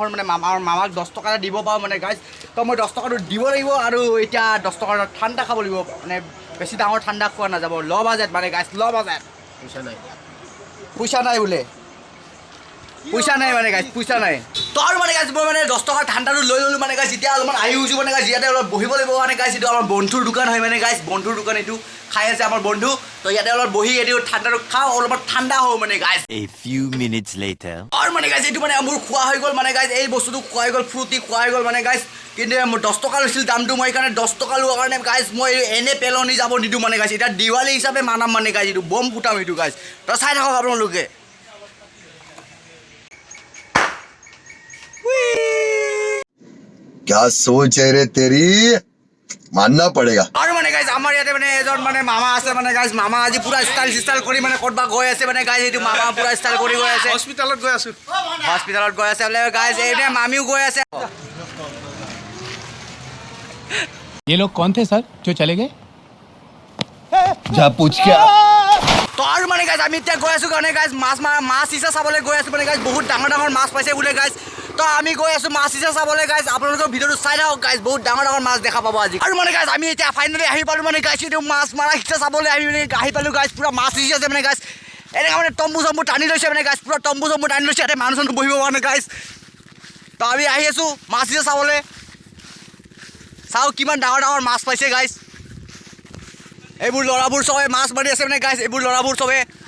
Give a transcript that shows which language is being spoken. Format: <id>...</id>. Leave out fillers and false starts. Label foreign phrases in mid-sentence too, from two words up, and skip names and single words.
<as>মানে মামাক 10 টকা এটা দিব পাৰোঁ মানে গাইজ তো মই 10 টকাটো দিব লাগিব আৰু এতিয়া 10 টকাৰ ঠাণ্ডা খাব লাগিব মানে বেছি ডাঙৰ ঠাণ্ডা খোৱা নাযাব</as> <en>low budget</en> <as>মানে গাইজ</as> <en>low budget</en> <as>পইচা নাই বোলে পইচা নাই মানে গাইজ পইচা নাই তো আৰু মানে গাইজ মই মানে 10 টকাৰ ঠাণ্ডাটো লৈ ল'লোঁ মানে গাইজ এতিয়া অলপমান আহি গৈছোঁ মানে গাইজ ইয়াতে অলপ বহিব লাগিব মানে গাইজ এইটো আমাৰ বন্ধুৰ দোকান হয় মানে গাইজ বন্ধুৰ দোকান এইটো খাই আছে আমাৰ বন্ধু তো ইয়াতে অলপ বহি এইটো ঠাণ্ডাটো খাওঁ অলপমান ঠাণ্ডা হওঁ মানে গাইজ</as> <en>A few minutes later.</en> <as>আৰু মানে গাইজ এইটো মানে মোৰ খোৱা হৈ গ'ল মানে গাইজ এই বস্তুটো খোৱা হৈ গ'ল ফ্ৰুটি খোৱা হৈ গ'ল মানে গাইজ কিন্তু মোৰ 10 টকা লৈছিল দামটো মই সেইকাৰণে 10 টকা লোৱাৰ কাৰণে গাইজ মই এনে পেলনি যাব নিদিওঁ মানে গাইজ এতিয়া দিৱালী হিচাপে মানাম মানে গাইজ এইটো বম ফুটাম এইটো গাইজ তো চাই থাকক আপোনালোকে</as> <hi>क्या सोच है रे तेरी मानना पड़ेगा</hi> <as>আৰু মানে গাইজ আমাৰ ইয়াতে মানে এজন মানে মামা আছে মানে গাইজ মামা আজি পুৰা ষ্টাইল কৰি মানে ক'ৰবাত গৈ আছে মানে গাইজ এইটো মামা পুৰা ষ্টাইল কৰি গৈ আছে হস্পিটেলত গৈ আছে বোলে গাইজ এইপিনে মামিও গৈ আছে</as> <hi>ये लोग कौन थे सर जो चले गए जा पूछ के</hi> <as>তো আৰু মানে গাইজ আমি এতিয়া গৈ আছোঁ কাৰণে গাইজ মাছ ইচ্ছা চাবলৈ গৈ আছোঁ মানে গাইজ বহুত ডাঙৰ মাছ পাইছে বোলে গাইজ তো আমি গৈ আছোঁ মাছ ইচ্ছা চাবলৈ গাইজ আপোনালোকৰ ভিডিঅ'টো চাই থাকক গাইজ বহুত ডাঙৰ মাছ দেখা পাব আজি আৰু মানে গাইজ আমি এতিয়া ফাইনেলি আহি পালোঁ মানে গাইজ এইটো মাছ মাৰা ইচ্ছা চাবলৈ আমি মানে আহি পালোঁ গাইজ পুৰা মাছ ইচ্ছা আছে মানে গাইজ এনেকৈ মানে তম্বু চম্বু টানি লৈছে মানে গাইজ পুৰা তম্বু চম্বু টানি লৈছে ইয়াতে মানুহ চানুহ বহিব মানে গাইজ তো আমি আহি আছোঁ মাছ ইচ্ছা চাবলৈ চাওঁ কিমান ডাঙৰ মাছ পাইছে গাইজ এইবোৰ ল'ৰাবোৰ চবে মাছ মাৰি আছে মানে গাইজ এইবোৰ ল'ৰাবোৰ চবে</as>